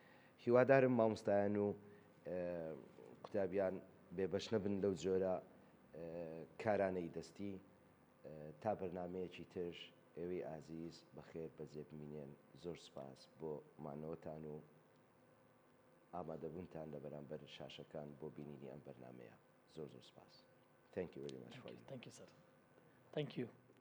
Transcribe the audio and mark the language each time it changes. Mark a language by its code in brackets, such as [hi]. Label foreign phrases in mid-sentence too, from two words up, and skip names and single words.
[ckb] هیوادارم مامۆستایان و قوتابیان بێبەش نەبن لەو جۆرە کارانەی دەستی تا بەرنمەیەکی تر ئێوەی ئازیز بەخێر بەجێ بمینێن. زۆر سپاس بۆ مانەوەتان و ئامادەبوونتان لە بەرامبەر شاشەکان بۆ بینینی ئەم بەرنمەیە. زۆر زۆر سپاس. [en] Thank you very much for you. Thank you, sir. Thank you.